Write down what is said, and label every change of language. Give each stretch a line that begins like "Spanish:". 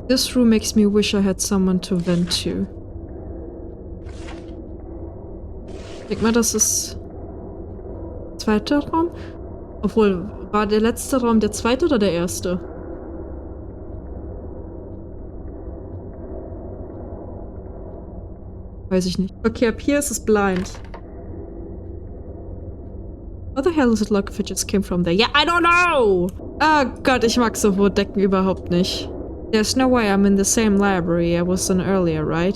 English: This room makes me wish I had someone to vent to.
German: Denk mal, das ist zweiter Raum? Obwohl, war der letzte Raum der zweite oder der erste? Weiß ich nicht. Okay, ab hier ist es blind.
English: How the hell is it like if it just came from there? Yeah, I don't know!
German: Oh Gott, ich mag so hohe Decken überhaupt nicht.
English: There's no way I'm in the same library I was in earlier, right?